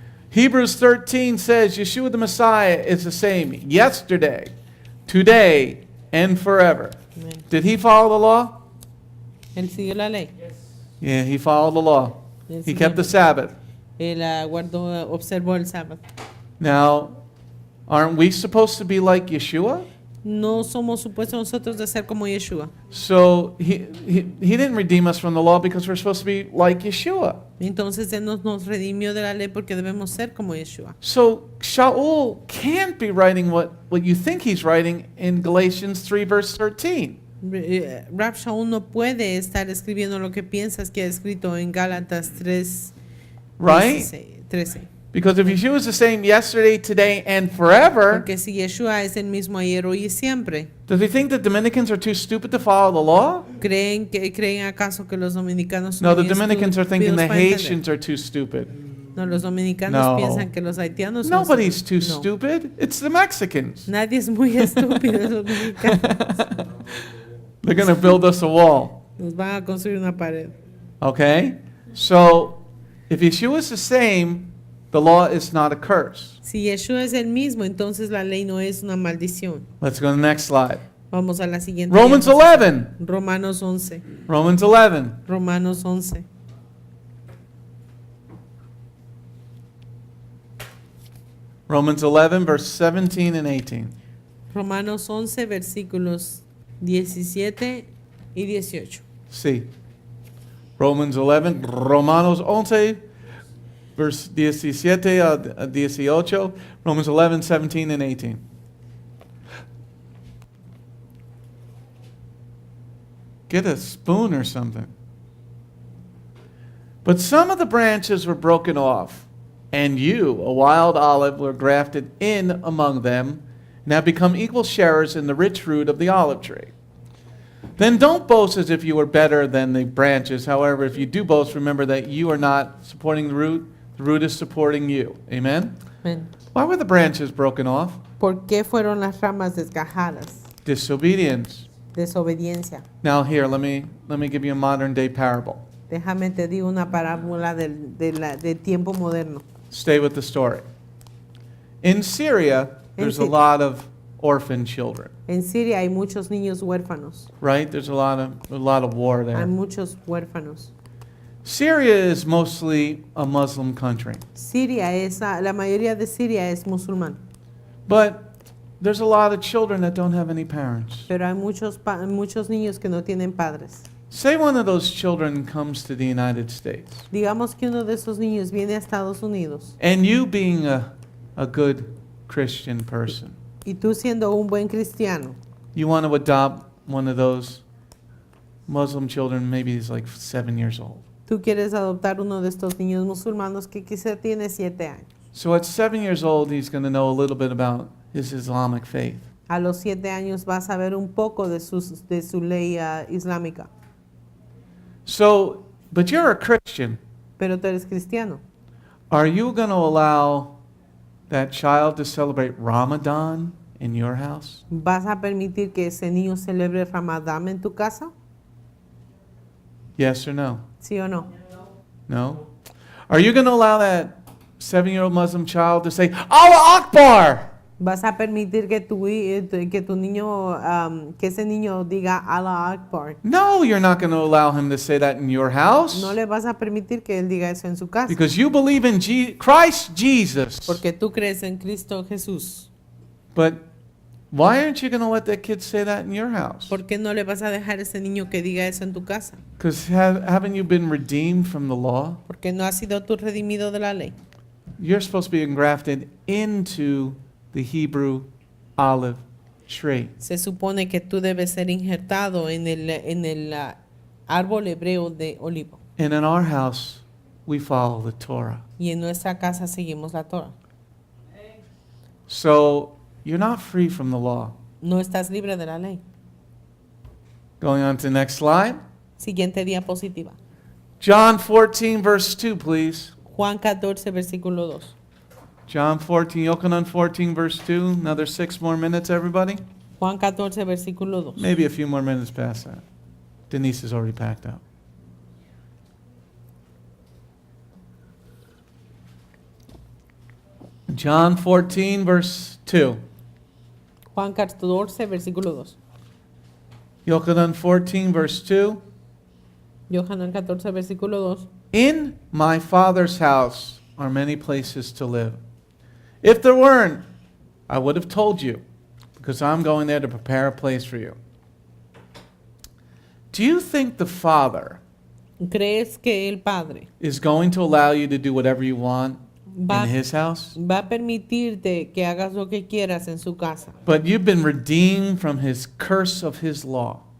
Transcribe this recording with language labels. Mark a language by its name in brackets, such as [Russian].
[English] Hebrews 13 says Yeshua the Messiah is the same yesterday, today, and forever. Amen. Did he follow the law? [Spanish] Él siguió la ley. [English] Yeah, he followed the law. [Spanish] Él [English] He [Spanish] siguió [English] kept [Spanish] la ley. [English] Sabbath. [Spanish] Él observó el sábado. [English] Now, aren't we supposed to be like Yeshua? [Spanish] No somos supuestos nosotros de ser como Yeshua. [English] So he didn't redeem us from the law because we're supposed to be like Yeshua. [Spanish] Entonces Él nos redimió de la ley porque debemos ser como Yeshua. [English] So Sha'ul can't be writing what you think he's writing in Galatians 3 verse 13. [Spanish] Rab Shaul no puede estar escribiendo lo que piensas que ha escrito en Gálatas 3, [English] Right? [Spanish] 13. [English] Because if Yeshua is the same yesterday, today, and forever, [Spanish] Porque si Yeshua es el mismo ayer, hoy y siempre, [English] does he think that Dominicans are too stupid to follow the law? [Spanish] ¿creen acaso que los dominicanos son [English] No, the [Spanish] muy [English] Dominicans are thinking the [Spanish] estúpidos para entender? [English] Haitians are too stupid. [Spanish] No, los dominicanos [English] No. [Spanish] piensan que los haitianos son [English] Nobody's too [Spanish] no. [English] stupid. It's the Mexicans. [Spanish] Nadie es muy estúpido, los dominicanos. [English] They're going to build us a wall. [Spanish] Nos van a construir una pared. [English] Okay? So, if Yeshua is the same, the law is not a curse. [Spanish] Si Yeshua es el mismo, entonces la ley no es una maldición. [English] Let's go to the next slide. [Spanish] Vamos a la siguiente. [English] Romans [Spanish] diapositiva. [English] 11. [Spanish] Romanos 11. [English] Romans 11. [Spanish] Romanos 11. [English] Romans 11, verse 17 and 18. [Spanish] Romanos 11, versículos 17 y 18. Sí. Romanos 11, verse 17 a 18. [English] Romans 11, 17 and 18. Get a spoon or something. But some of the branches were broken off, and you, a wild olive, were grafted in among them, and have become equal sharers in the rich fruit of the olive tree. Then don't boast as if you were better than the branches. However, if you do boast, remember that you are not supporting the root is supporting you. Amen? [Spanish] Amén. [English] Why were the branches broken off? [Spanish] ¿Por qué fueron las ramas desgajadas? [English] Disobedience. [Spanish] Desobediencia. [English] Now here, let me give you a modern day parable. [Spanish] Déjame te digo una parábola del tiempo moderno. [English] Stay with the story. In Syria, there's a lot of orphan children, [Spanish] En Siria hay muchos niños huérfanos. [English] right? There's a lot of war [Spanish] Hay [English] there. [Spanish] muchos huérfanos. [English] Syria is mostly a Muslim country, [Spanish] La mayoría de Siria es musulmán, [English] but there's a lot of children that don't have any parents. [Spanish] pero hay muchos niños que no tienen padres. [English] Say one of those children comes to the United States, [Spanish] Digamos que uno de esos niños viene a Estados Unidos [English] and you being a good Christian person, [Spanish] y tú siendo un buen cristiano, [English] you want to adopt one of those Muslim children, maybe he's like 7 years old. [Spanish] tú quieres adoptar uno de estos niños musulmanos que quizá tiene 7 años. [English] So at 7 years old, he's going to know a little bit about his Islamic faith. [Spanish] A los 7 años vas a ver un poco de su ley islámica, [English] So, but you're a Christian. [Spanish] pero tú eres cristiano. [English] Are you going to allow that child to celebrate Ramadan in your house? [Spanish] ¿Vas a permitir que ese niño celebre Ramadán en tu casa? [English] Yes or no? [Spanish] ¿Sí o no? [English] No? Are you going to allow that 7-year-old Muslim child to say, Allah Akbar? [Spanish] ¿Vas a permitir que tu niño, que ese niño diga Allah Akbar? [English] No, you're not going to allow him to say that in your house. [Spanish] No le vas a permitir que él diga eso en su casa. [English] Because you believe in Christ Jesus. [Spanish] Porque tú crees en Cristo Jesús. [English] But why aren't you going to let that kid say that in your house? [Spanish] ¿Por qué no le vas a dejar a ese niño que diga eso en tu casa? [English] Because haven't you been redeemed from the law? [Spanish] Porque no has sido tú redimido de la ley. [English] you're supposed to be engrafted into the Hebrew olive tree. [Spanish] Se supone que tú debes ser injertado en el árbol hebreo de olivo. [English] And in our house, we follow the Torah. [Spanish] Y en nuestra casa seguimos la Torah. [English] So you're not free from the law. [Spanish] No estás libre de la ley. [English] Going on to the next slide. [Spanish] Siguiente diapositiva. [English] John 14, verse 2, please. [Spanish] Juan 14, versículo 2. [English] John 14, Yochanan 14, verse 2. Another 6 more minutes, everybody. [Spanish] Juan 14, versículo 2. [English] Maybe a few more minutes past that. Denise is already packed out. John 14, verse 2. [Spanish] Juan 14, versículo 2. [English] Yochanan 14, verse 2. [Spanish] Yohanan 14, versículo 2. [English] In my Father's house are many places to live. If there weren't, I would have told you, because I'm going there to prepare a place for you. Do you think the Father [Spanish] ¿Crees que el Padre [English] is going to allow you to do whatever you want [Spanish] va, [English] in His house? [Spanish] va a permitirte que hagas lo que quieras en su casa? [English] But you've been redeemed from His curse of His law.